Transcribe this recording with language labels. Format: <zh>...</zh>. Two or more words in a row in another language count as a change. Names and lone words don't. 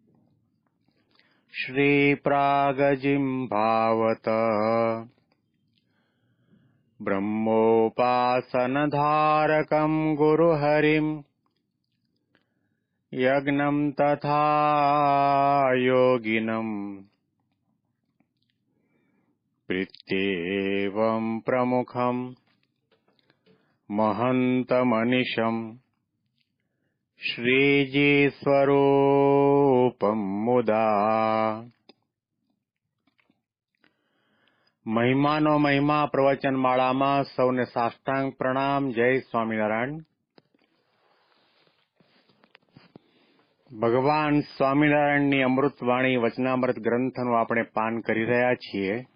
<sa>श्रीप्रागजिह्वावत ब्रह्मोपासनधारकं गुरुहरिम् यज्ञं तथा योगिनम् प्रीत्येवं प्रमुखम् महन्तमनिशम् श्रीजीस्वरूपं मुदा।</sa> <gu>મહિમાનો મહિમા પ્રવચનમાળામાં સૌને સાષ્ટાંગ પ્રણામ. જય સ્વામિનારાયણ. ભગવાન સ્વામિનારાયણની અમૃતવાણી વચનામૃત ગ્રંથનું આપણે પાન કરી રહ્યા છીએ.</gu>